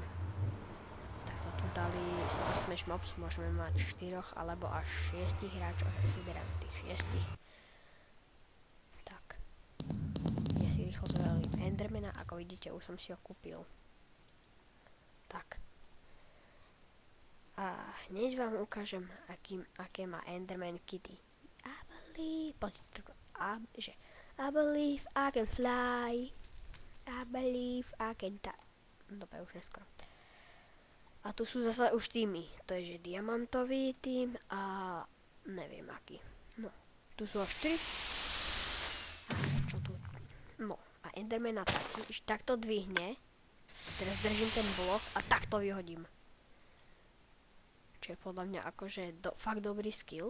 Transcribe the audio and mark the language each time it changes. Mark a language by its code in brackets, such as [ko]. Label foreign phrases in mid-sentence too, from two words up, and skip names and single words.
[sk] Tak to tu dali Super Smash Mobs, môžeme mať 4 alebo až 6 hráčov. Ja si vyberám tých 6. Tak. Ja si rýchlo zvolím Endermana, ako vidíte, už som si ho kúpil. Tak. A hneď vám ukážem, aké má Enderman Kitty. [en] I believe I can fly. I believe I can [sk] Dobre, už neskoro. A tu sú zase už týmy. To je, že diamantový tým a neviem aký. No, tu sú až 4. A čo tu? No, a Endermana takto dvihne. Teraz držím ten blok a takto vyhodím. Čo je podľa mňa akože fakt dobrý skill.